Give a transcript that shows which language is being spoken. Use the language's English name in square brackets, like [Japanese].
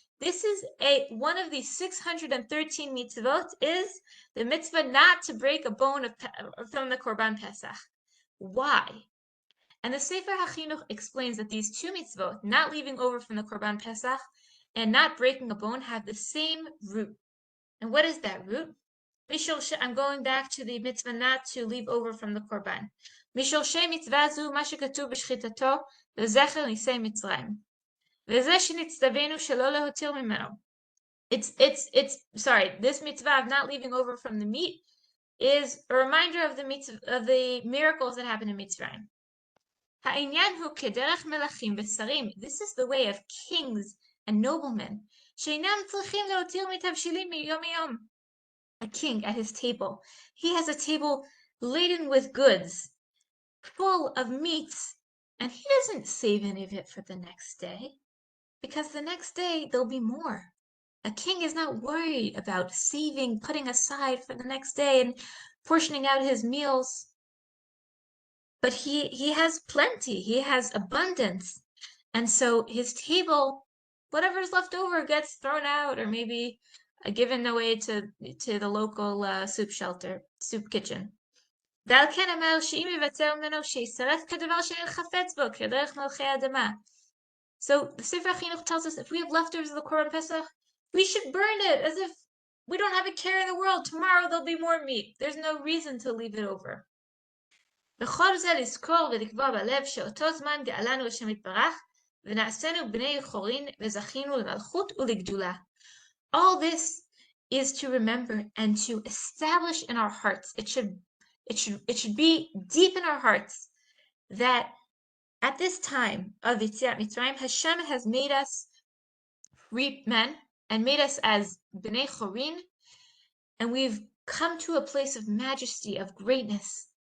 [English] This is one of the 613 mitzvot is the mitzvah not to break a bone from the Korban Pesach. Why? And the Sefer HaChinuch explains that these two mitzvot, not leaving over from the Korban Pesach and not breaking a bone, have the same root. And what is that root? I'm going back to the mitzvah not to leave over from the Korban. [Hebrew] משורשי מצווה זו מה שכתוב בשחיטתו לזכר ניסי מצרים. וזה שנצטווינו שלא להותיר ממנו. [English] This mitzvah of not leaving over from the meat is a reminder of the miracles that happened in Mitzrayim. [Hebrew] העניין הוא כדרך מלכים ושרים. [English] This is the way of kings and noblemen, [Hebrew] שאינם צריכים להותיר מתבשילים מיום ליום. [English] A king at his table. He has a table laden with goods, full of meats, and he doesn't save any of it for the next day, because the next day there'll be more. A king is not worried about saving, putting aside for the next day and portioning out his meals. But he has plenty, he has abundance. And so his table, whatever's left over gets thrown out, or maybe given away to the local soup kitchen. [Hebrew] ועל כן אמר שאם יוותר ממנו שישרף כדבר שאין חפץ בו, כדרך מלכי האדמה. [English] So the Sefer HaChinuch tells us if we have leftovers of the Korban Pesach, we should burn it as if we don't have a care in the world. Tomorrow there'll be more meat. There's no reason to leave it over. [Hebrew] וכל זה לזכור ולקבוע בלב שאותו זמן גאלנו השם יתברך, ונעשינו בני חורין וזכינו למלכות ולגדולה. [English] All this is to remember and to establish in our hearts. It should be deep in our hearts that at this time of Yetziat Mitzrayim, Hashem has made us free men and made us as Bnei Chorin, and we've come to a place of majesty, of greatness.